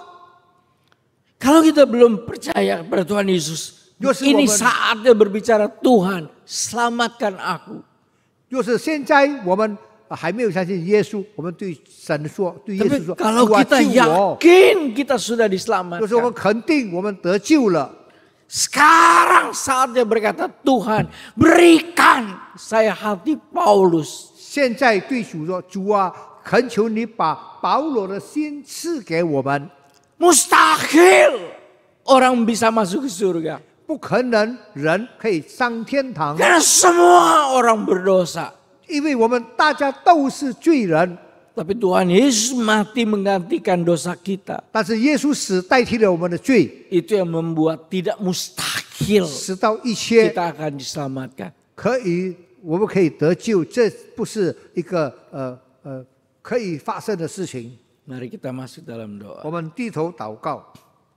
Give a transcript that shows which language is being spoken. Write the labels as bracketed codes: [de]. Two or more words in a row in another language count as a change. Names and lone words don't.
[id] Kalau kita belum percaya kepada Tuhan Yesus, ini saatnya berbicara, Tuhan, selamatkan aku. [zh] 就是现在我们还没有相信耶稣，我们对神说，对耶稣 [id] Tapi [zh] 说：“ [id] kalau [zh] 主啊， [id] kita [zh] 救我！” [id] yakin kita sudah [zh] 就是我们 [id] diselamatkan, [zh] 肯定我们得救了。 [id] sekarang saatnya berkata, Tuhan, berikan saya hati Paulus. [zh] 现在对主说：“主啊，恳求你把保罗的心赐给我们。 [id] Mustahil orang bisa masuk ke surga. [zh] 不可能人可以上天堂， [id] Karena semua orang berdosa. [zh] 因为我们大家都是罪人。 [id] Tapi Tuhan Yesus mati menggantikan dosa kita. [zh] 但是耶稣死代替了我们的罪， [id] Itu yang membuat tidak mustahil [zh] 使到一切 [id] kita akan diselamatkan. [zh] 我们可以得救，这不是一个可以发生的事情。 [id] Mari kita masuk dalam [zh] 我 [id] doa. [zh] 们低头祷告。